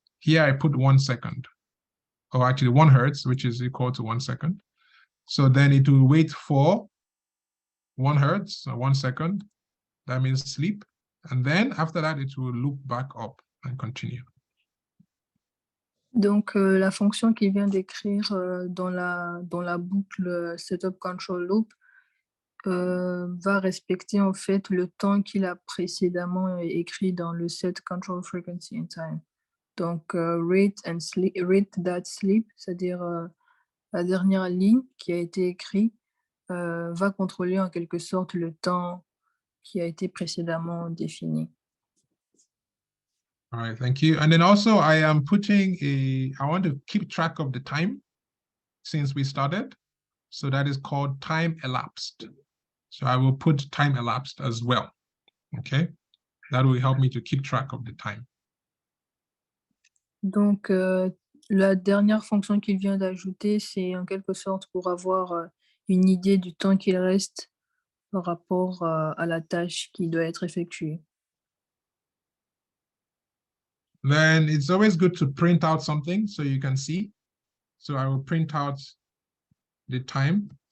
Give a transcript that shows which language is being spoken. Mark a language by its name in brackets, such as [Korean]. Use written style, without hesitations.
[English] Here I put 1 second, or actually 1 hertz, which is equal to 1 second. So then it will wait for 1 hertz, or 1 second. That means sleep. And then after that, it will loop back up and continue. [French] Donc, la fonction qu'il vient d'écrire dans la boucle Setup Control Loop, va respecter en fait le temps qu'il a précédemment écrit dans le set control frequency and time. Donc rate that sleep, c'est-à-dire la dernière ligne qui a été écrite va contrôler en quelque sorte le temps qui a été précédemment défini. [English] All right, thank you. And then also I am putting I want to keep track of the time since we started. So that is called time elapsed. So I will put time elapsed as well. Okay, that will help me to keep track of the time. [French] Donc, la dernière fonction qu'il vient d'ajouter, c'est en quelque sorte pour avoir une idée du temps qu'il reste par rapport à la tâche qui doit être effectuée. [English] Then it's always good to print out something so you can see. So I will print out the time.